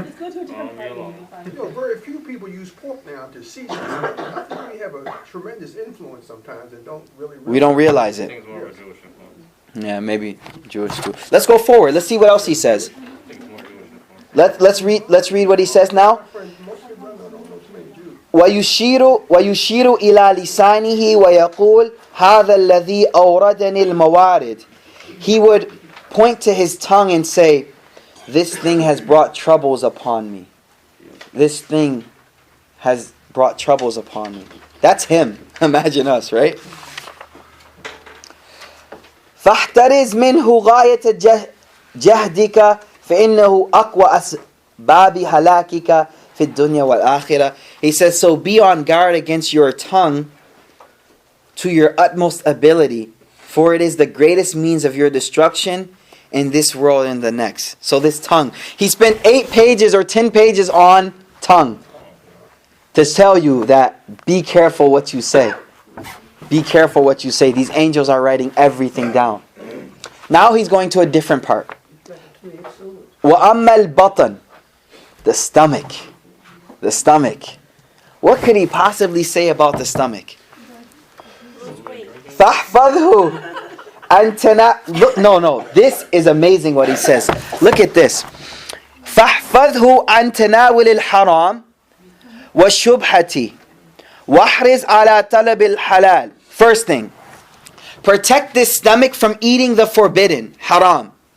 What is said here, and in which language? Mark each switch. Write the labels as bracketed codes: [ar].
[en] Very few people use pork now to season. I think we have a tremendous influence sometimes and don't really. We don't realize I it. think it's more of a Jewish influence. Yeah, maybe Jewish too. Let's go forward. Let's see what else he says. I think it's more Jewish influence. Let's read what he says now. [ar] ويشير إلى لسانه ويقول هذا الذي أوردني الموارد. [en] He would point to his tongue and say, this thing has brought troubles upon me. This thing has brought troubles upon me. That's him. Imagine us, right? [ar] فاحترز منه غاية جهدك فإنه أقوى أسباب هلاكك في الدنيا والآخرة. [en] He says, so be on guard against your tongue to your utmost ability, for it is the greatest means of your destruction in this world and the next. So this tongue. He spent 8 pages or 10 pages on tongue to tell you that be careful what you say. Be careful what you say. These angels are writing everything down. Now he's going to a different part. [ar] وَأَمَّا الْبَطَنِ [en] The stomach. The stomach. What could he possibly say about the stomach? [ar] فَاحْفَظْهُ أَنْتَنَا [en] No. This is amazing what he says. Look at this. [ar] فَاحْفَظْهُ أَنْ تَنَاوِلِ الْحَرَامِ وَالشُّبْهَةِ وَاحْرِزْ عَلَى طَلَبِ الْحَلَالِ. [en] First thing, protect this stomach from eating the forbidden, haram.